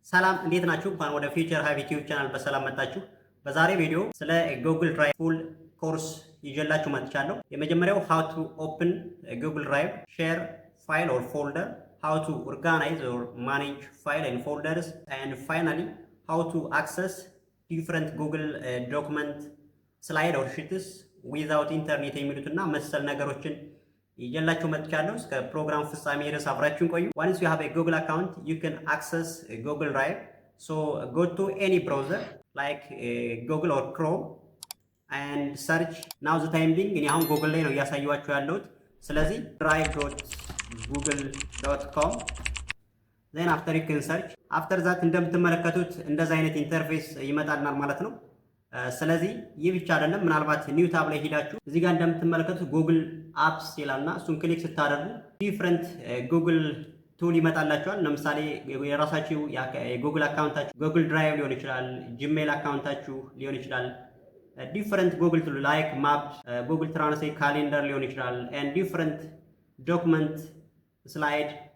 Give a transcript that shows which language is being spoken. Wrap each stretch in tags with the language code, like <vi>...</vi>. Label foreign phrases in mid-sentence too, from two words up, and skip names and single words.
<am>ሰላም እንዴት ናችሁ? እንኳን ወደ ፊውቸር ሃብ ዩቲዩብ ቻናል በሰላም መጣችሁ። በዛሬ ቪዲዮ ስለ</am> <en>Google Drive full course</en> <am>ይዤላችሁ መጥቻለሁ። የመጀመሪያው</am> <en>how to open Google Drive, share file or folder, how to organize or manage file and folders, and finally how to access different Google document, slide or sheets without internet</en> <am>የሚሉትና መሰል ነገሮችን ይዤላችሁ መጥቻለሁ። እስከ ፕሮግራም ፍጻሜ ድረስ አብራችሁን ቆዩ።</am> <en>Once you have a Google account, you can access Google Drive. So go to any browser like Google or Chrome and search. Now the time being</en> <am>እኔ አሁን</am> <en>Google</en> <am>ላይ ነው እያሳየኋችሁ ያለሁት። ስለዚህ</am> <en>drive.google.com then after you can search. After that</en> <am>እንደምትመለከቱት እንደዛ አይነት ኢንተርፌስ ይመጣልናል ማለት ነው። ስለዚህ ይህ ብቻ አይደለም። ምናልባት</am> <en>new tab</en> <am>ላይ ሄዳችሁ እዚህ ጋር እንደምትመለከቱት</am> <en>Google apps</en> <am>ይላልና እሱን ክሊክ ስታደርጉ</am> <en>different Google tool</en> <am>ይመጣላችኋል። ለምሳሌ የራሳችሁ የጉግል አካውንታችሁ ጉግል ድራይቭ ሊሆን ይችላል፣ ጂሜል አካውንታችሁ ሊሆን ይችላል።</am> <en>different Google tool like map፣</en> <am>ጉግል ትራንስሌት፣ ካሌንደር ሊሆን ይችላል</am> <en>and different document፣</en> <am>ስላይድ</am>